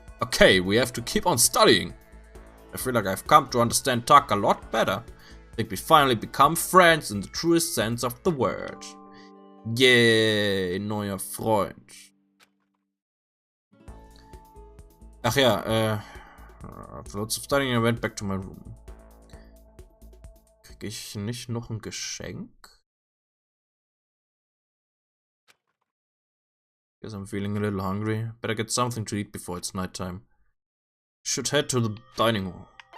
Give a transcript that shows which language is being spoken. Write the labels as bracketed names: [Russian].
[English] Okay, we have to keep on studying. I feel like I've come to understand Tak a lot better. I think we finally become friends in the truest sense of the word. [German] Yay, neuer Freund. Ach ja, [English] after lots of studying I went back to my room. [German] Krieg ich nicht noch ein Geschenk? [English] Guess I'm feeling a little hungry. Better get something to eat before it's nighttime. Should head to the dining hall.